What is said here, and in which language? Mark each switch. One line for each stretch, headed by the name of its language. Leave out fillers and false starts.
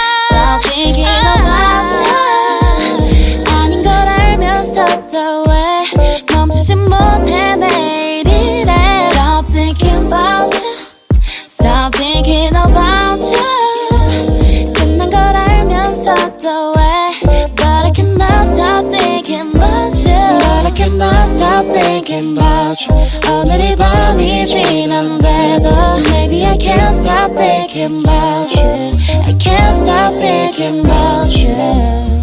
English: Stop thinking about you
Korean: 아닌 걸 알면서도 왜 멈추지 못해 매일 이래
English: Stop thinking about you Stop thinking about you
Korean: 끝난 걸 알면서도 왜
English: But I cannot stop thinking about you But I cannot stop thinking about you
Korean: 오늘이 밤이 지난데도
English: Maybe I can't stop thinking about you I can't stop thinking about you